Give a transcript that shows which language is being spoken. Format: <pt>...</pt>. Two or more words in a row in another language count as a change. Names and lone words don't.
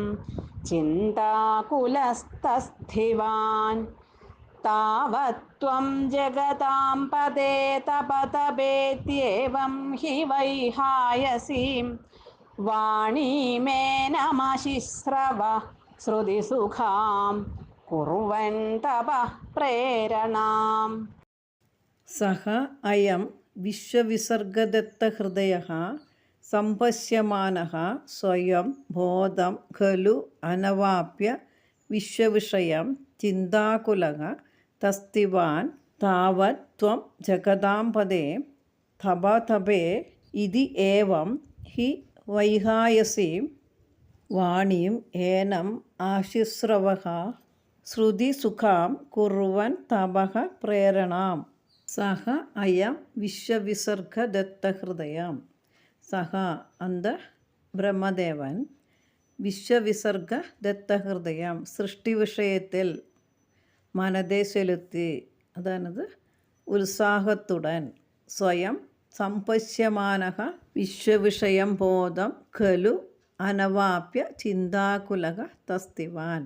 <sa>चिन्ताकुलस्तस्थिवान् तावत्त्वं जगतां पदे तपतपेत्येवं हि वैहायसीं वाणीमेनमशिश्रव श्रुतिसुखां कुर्वन् तपः प्रेरणाम्. സഹ അയം വിശ്വവിസർഗദത്തഹൃദയഃ സംപശ്യമാനഃ സ്വയം ബോധം ഖലു അനവാപ്യ വിശ്വവിഷയം ചിന്താകുലഃ തസ്തിവാൻ താവത് ത്വം ജഗതാം പദേ തപതപേ ഇതി ഏവം ഹി വൈഹായസീം വാണീം ഏനം ആശിശ്രവഃ ശ്രുതിസുഖാം കുർവൻ തപഃ പ്രേരണാം. സഹ അയം വിശ്വവിസർഗദത്തഹൃദയം.</sa> <ta>സഹ அந்த பிரம்மதேவன்</ta> <sa>விஸ்வவிசர்க தத்தஹிருதயம்</sa> <ta>சிருஷ்டி விஷயத்தில் மனதை செலுத்தி, அதானது உற்சாகத்துடன்,</ta> <sa>ஸ்வயம் சம்பஷ்யமானக விஸ்வவிஷயம் போதம் கலு அனவாப்ய சிந்தாகுலக தஸ்திவான்.</sa>